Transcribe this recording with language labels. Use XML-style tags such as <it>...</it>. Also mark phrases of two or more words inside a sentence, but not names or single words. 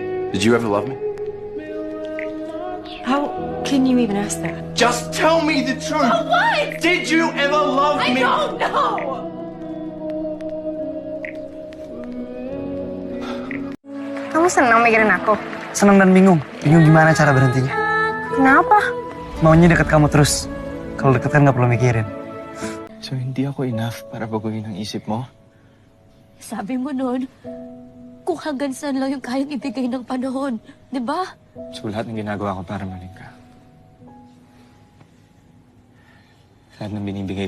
<en>Did you ever love me? How can you even ask that? Just tell me the truth! What? Did you ever love I me? don't know!</en> <id>Kamu senang mikirin aku? Senang dan bingung. Bingung gimana cara berhentinya. Kenapa? Maunya deket kamu terus. Kalau deket kan nggak perlu mikirin.</id> <tl>So, hindi ako enough para baguhin ang isip mo? Sabi mo nun, kung hanggang saan lang yung kayang ibigay ng panahon. Di ba? So, lahat ng ginagawa ko para maling ka. Lahat ng binibigay.</tl>